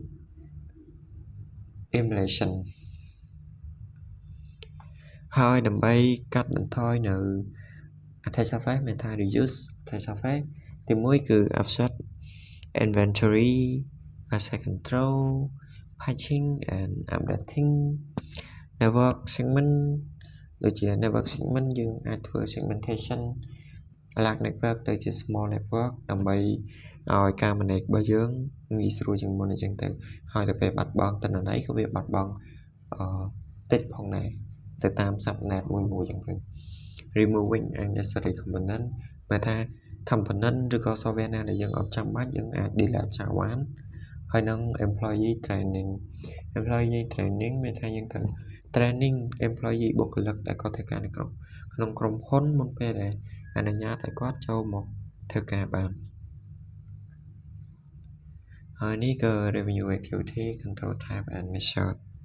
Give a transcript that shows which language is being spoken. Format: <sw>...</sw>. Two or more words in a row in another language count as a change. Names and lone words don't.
<en>emulation</en> <km>ហើយដើម្បីកាត់បន្ថយនៅ</km> <en>attack surface</en> <km>មានថា</km> <en>reduce attack surface</en> <km>ទី1គឺ</km> <en>asset inventory asset control patching and updating network segment</en> <km>ដូចជា</km> <en>network segment</en> <km>យើងអាចធ្វើ</km> <en>segmentation large network</en> <km>ទៅជា</km> <en>small network</en> <km>ដើម្បីឲ្យការ manage របស់យើងងាយស្រួលជាងមុន អញ្ចឹងទៅហើយទៅពេលបាត់បង់ទិន្នន័យក៏វាបាត់បង់តិចផងដែរ ទៅតាម subnet មួយអញ្ចឹងទៅ</km> <en>removing unnecessary component</en> <km>មានថា component ឬក៏ software ណាដែលយើងអត់ចាំបាច់យើងអាច delete ចោលបានហើយនឹង</km> <en>employee training</en> <km>មានថាយើងត្រូវ</km> <en>training employee</en> <km>បុគ្គលិកដែលគាត់ធ្វើការនៅក្នុងក្រុមហ៊ុនមុនពេលដែលអនុញ្ញាតឲ្យគាត់ចូលមកធ្វើការបានហើយនេះគឺ</km> <en>revenue activity control type and method</en>